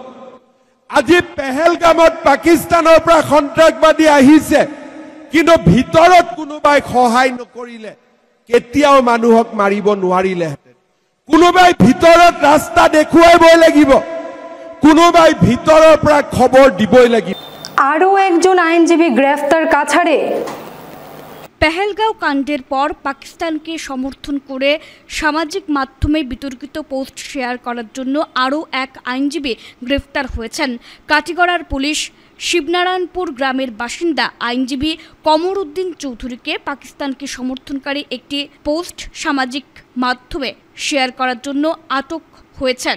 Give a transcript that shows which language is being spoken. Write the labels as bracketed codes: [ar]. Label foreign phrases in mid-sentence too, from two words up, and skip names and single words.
[as] আজি পেহেলগামত পাকিস্তানৰ পৰা সন্ত্ৰাসবাদী আহিছে, কিন্তু ভিতৰত কোনোবাই সহায় নকৰিলে কেতিয়াও মানুহক মাৰিব নোৱাৰিলেহেঁতেন। কোনোবাই ভিতৰত ৰাস্তা দেখুৱাবই লাগিব, কোনোবাই ভিতৰৰ পৰা খবৰ দিবই লাগিব। [bn] আরও একজন আইনজীবী গ্রেফতার কাছাড়ে। পেহেলগাঁও কাণ্ডের পর পাকিস্তানকে সমর্থন করে সামাজিক মাধ্যমে বিতর্কিত পোস্ট শেয়ার করার জন্য আরও এক আইনজীবী গ্রেফতার হয়েছেন। কাটিগড়ার পুলিশ শিবনারায়ণপুর গ্রামের বাসিন্দা আইনজীবী কমরউদ্দিন চৌধুরীকে পাকিস্তানকে সমর্থনকারী একটি পোস্ট সামাজিক মাধ্যমে শেয়ার করার জন্য আটক হয়েছেন।